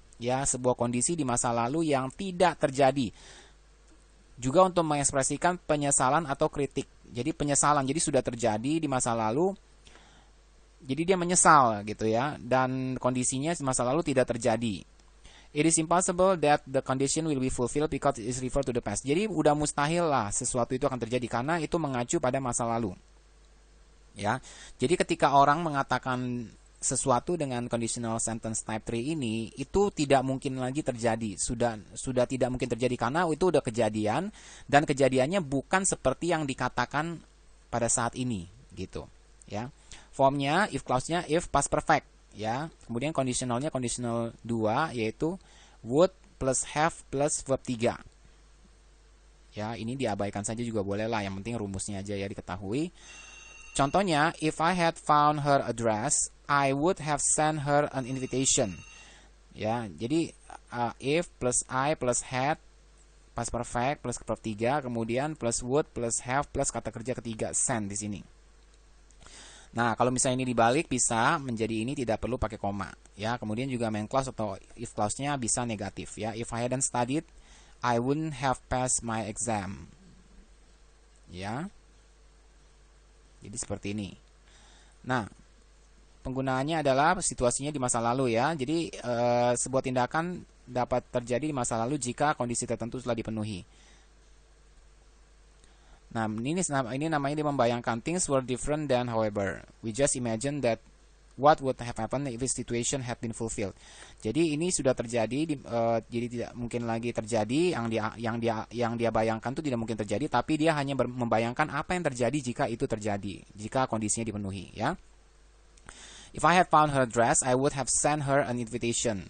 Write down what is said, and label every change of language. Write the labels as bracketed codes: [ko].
[id] Ya, sebuah kondisi di masa lalu yang tidak terjadi. Juga untuk mengekspresikan penyesalan atau kritik. Jadi penyesalan, jadi sudah terjadi di masa lalu, jadi dia menyesal gitu ya, dan kondisinya di masa lalu tidak terjadi. [en] It is impossible that the condition will be fulfilled because it is referred to the past. [id] Jadi udah mustahil lah sesuatu itu akan terjadi karena itu mengacu pada masa lalu. Ya. Jadi ketika orang mengatakan sesuatu dengan conditional sentence type 3 ini, itu tidak mungkin lagi terjadi. Sudah tidak mungkin terjadi karena itu udah kejadian, dan kejadiannya bukan seperti yang dikatakan pada saat ini gitu, ya. Formnya if clause-nya if past perfect, ya. Kemudian conditionalnya conditional 2 yaitu would plus have plus verb 3. Ya, ini diabaikan saja juga boleh lah, yang penting rumusnya aja ya diketahui. [en] Contohnya, if I had found her address, I would have sent her an invitation. [id] Ya, jadi if plus I plus had past perfect plus verb 3, kemudian plus would plus have plus kata kerja ketiga send di sini. Nah, kalau misalnya ini dibalik bisa menjadi ini tidak perlu pakai koma, ya. Kemudian juga main clause atau if clause-nya bisa negatif, ya. [en] If I hadn't studied, I wouldn't have passed my exam. [id] Ya. Jadi seperti ini. Nah, penggunaannya adalah situasinya di masa lalu, ya. Jadi sebuah tindakan dapat terjadi di masa lalu jika kondisi tertentu telah dipenuhi. Nah, ini namanya dia membayangkan [en] things were different than however. We just imagine that what would have happened if the situation had been fulfilled. [id] Jadi ini sudah terjadi, jadi tidak mungkin lagi terjadi. Yang dia bayangkan itu tidak mungkin terjadi, tapi dia hanya membayangkan apa yang terjadi jika itu terjadi, jika kondisinya dipenuhi, ya. [en] If I had found her address, I would have sent her an invitation.